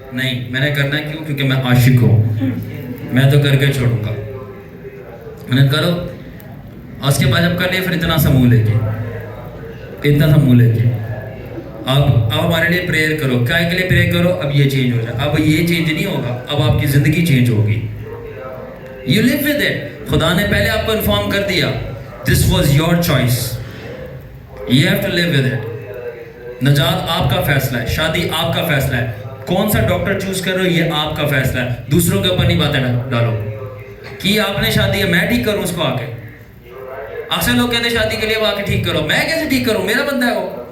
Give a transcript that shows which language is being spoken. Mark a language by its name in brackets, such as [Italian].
[Urdu] نہیں, میں نے کرنا ہے کیوں؟ کیونکہ میں عاشق ہوں, میں تو کر کے چھوڑوں گا. میں نے کرو, اور اس کے بعد جب کر لیا پھر اتنا سا منہ لے کے, اتنا سا منہ لے کے اب ہمارے لیے پریئر کرو. کیا کے لیے پریئر کرو؟ اب یہ چینج ہو جائے. اب یہ چینج نہیں ہوگا, اب آپ کی زندگی چینج ہوگی. [English] You live with it. [Urdu] خدا نے پہلے آپ کو انفارم کر دیا, [English] this was your choice, you have to live with it. [Urdu] نجات آپ کا فیصلہ ہے, شادی آپ کا فیصلہ ہے, کون سا ڈاکٹر چوز کر رہے ہو یہ آپ کا فیصلہ ہے. دوسروں کے اوپر نہیں باتیں ڈالو کہ آپ نے شادی ہے میں ٹھیک کروں اس کو آ کے. اکثر لوگ کہتے ہیں شادی کے لیے وہ آ کے ٹھیک کرو. میں کیسے ٹھیک کروں, میرا بندہ ہے وہ.